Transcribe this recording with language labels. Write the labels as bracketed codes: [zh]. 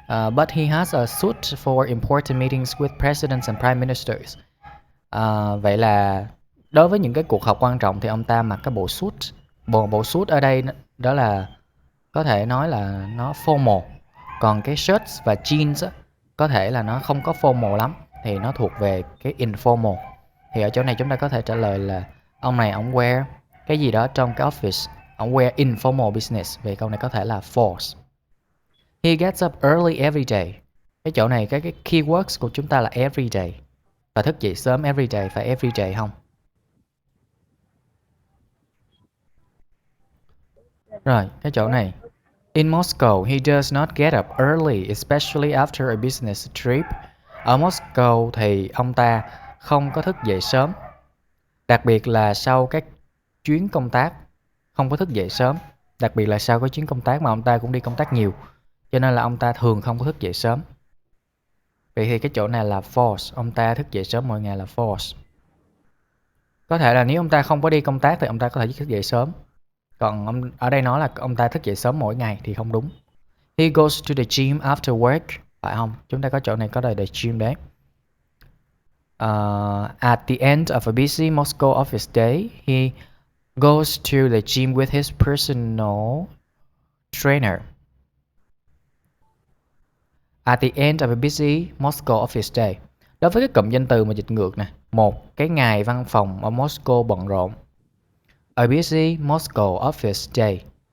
[en] But he has a suit for important meetings with presidents and prime ministers. [vi] Vậy là đối với những cái cuộc họp quan trọng thì ông ta mặc cái bộ suit. Bộ suit ở đây đó là có thể nói là nó formal. Còn cái shirts và jeans á, có thể là nó không có formal lắm, thì nó thuộc về cái informal. Thì ở chỗ này chúng ta có thể trả lời là ông này ông wear cái gì đó trong cái office, ông [en] wear informal business. [vi] Vì câu này có thể là false. [en] He gets up early every day. [vi] Cái chỗ này cái keywords của chúng ta là every day. Và thức dậy sớm every day, phải every day không? Rồi, cái chỗ này. [en] In Moscow, he does not get up early, especially after a business trip. [vi] Ở Moscow thì ông ta không có thức dậy sớm. Đặc biệt là sau các chuyến công tác, không có thức dậy sớm. Đặc biệt là sau cái chuyến công tác mà ông ta cũng đi công tác nhiều. Cho nên là ông ta thường không có thức dậy sớm. Vậy thì cái chỗ này là false. Ông ta thức dậy sớm mỗi ngày là false. Có thể là nếu ông ta không có đi công tác thì ông ta có thể thức dậy sớm. Còn ở đây nói là ông ta thức dậy sớm mỗi ngày thì không đúng. [en] He goes to the gym after work. [vi] Phải không? Chúng ta có chỗ này có đời the gym đấy. [en] At the end of a busy Moscow office day, he goes to the gym with his personal trainer. At the end of a busy Moscow office day. [vi] Đối với cái cụm danh từ mà dịch ngược nè. Một cái ngày văn phòng ở Moscow bận rộn. [en] A busy Moscow office day.